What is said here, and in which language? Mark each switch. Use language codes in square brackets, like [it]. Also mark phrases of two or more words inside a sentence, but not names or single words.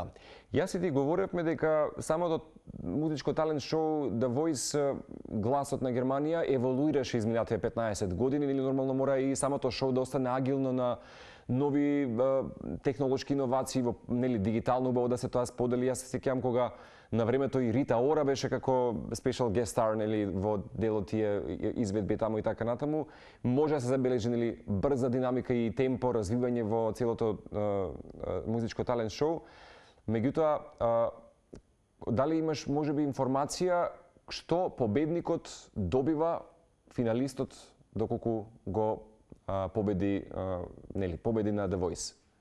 [mk] Јас и ти говоревме дека самото музичко талент шоу The Voice, гласот на Германија, еволуираше изминатите 15 години, или нормално мора и самото шоу да остане агилно на нови технолошки иновации, во дигитално убаво да се тоа сподели. Јас се сеќавам кога на времето и Рита Ора беше како [en] special guest star [mk] во дел од тие изведби таму и така натаму. Може да се забележи брза динамика и темпо развивање во целото музичко талент шоу. Меѓутоа, дали имаш можеби информација што победникот добива, финалистот, доколку го победи на The Voice?